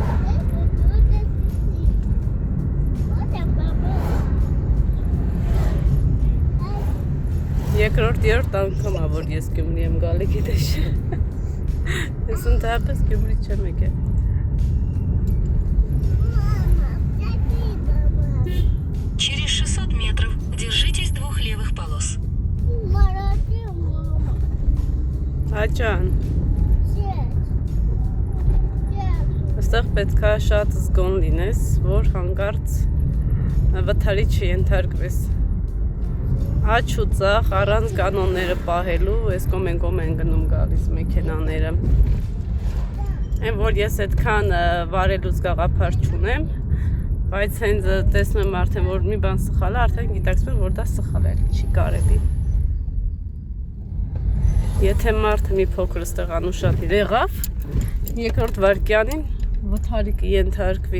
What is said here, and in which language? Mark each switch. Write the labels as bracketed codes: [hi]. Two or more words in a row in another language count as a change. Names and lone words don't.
[hy] Երկրորդ երրորդ անգամ ա որ ես Գյումրի եմ գալի, գիտես։ Ես ընդհանրապես Գյումրի չեմ եկել։ [ru] Через 600 метров держи [hy] Հաճան, Yes. այստեղ պետք է շատ զգոն լինես, որ հանկարծ վթարի չենթարկվես։ Աչ ու ձախ առանց կանոնները պահելու, այս կողմ են գնում գալիս մեքենաները։ Այն որ ես այդքան վարելուց գաղափար չունեմ, բայց հենց տեսնում եմ արդեն որ մի բան սխալ է, արդեն գիտակցում եմ որ դա սխալ է, չի կարելի։ Եթե մարդը մի փոքր ստեղ անուշադիր եղավ, երկրորդ վայրկյանին վթարի կենթարկվի։